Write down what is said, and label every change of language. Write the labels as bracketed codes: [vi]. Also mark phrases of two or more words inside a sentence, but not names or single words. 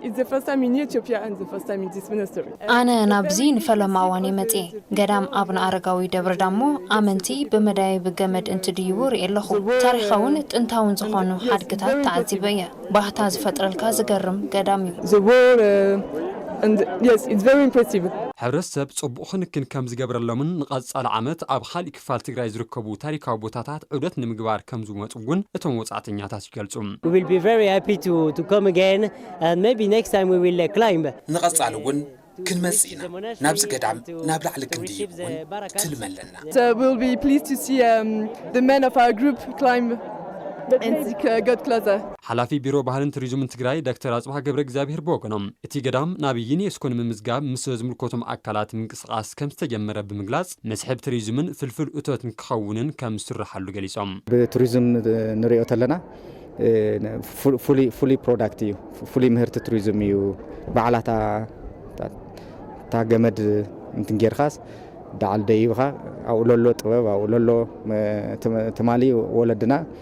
[ti] ኣነ ናብዚ ንፈለማ እዋን መጽአ ገዳም አቡነ አረጋዊ ደብረ ዳሞ ኣመንቲ ብመዳየብ ገመድ እንትድይቡ ርኢ ኣለኹ ታሪኻውን ጥንታውን ዝኾኑ ሓድግታት ተዓዚበ እየ ባህታ ዝፈጥረልካ ዝገርም ገዳም እዩ [en] and yes, it's very impressive. [ti] ሕብረተሰብ ጽቡቕ ክንክን ከም ዝገብረሎምን ንቐጻሊ ዓመት ኣብ ካልእ ክፋል ትግራይ ዝርከቡ ታሪካዊ ቦታታት ዑደት ንምግባር ከም ዝመጹ እውን እቶም ወጻእተኛታት ይገልጹ። [en] We will be very happy to come again and maybe next time we will climb. [ti] ንቐጻሊ እውን ክንመጽእ ኢና ናብዚ ገዳም ናብ ላዕሊ ክንድይብ እውን ትልመለና። [en] So we'll be pleased to see the men of our group climb and got closer. [ti] ሓላፊ ቢሮ ባህልን ቱሪዝምን ትግራይ ዶክተር አጽባህ ገብረ እግዚአብሔር በወገኖም እቲ ገዳም ናብ ዩኔስኮን ምምዝጋብ ምስ ዝምልከቶም አካላት ምንቅስቃስ ከም ዝተጀመረ ብምግላጽ መስሕብ ቱሪዝምን ፍልፍል እቶትን ክኸውንን ከም ዝስራሓሉ ገሊጾም በቱሪዝም ንሪኦ ተለና [en] full product [ti] እዩ ፉሊ ምህርቲ ቱሪዝም እዩ በዓላታ ታገመድ እንትን ጌርኻስ ዳዓል ደይብኻ ኣብኡ ለሎ ጥበብ ኣብኡ ለሎ ትማሊ ወለድና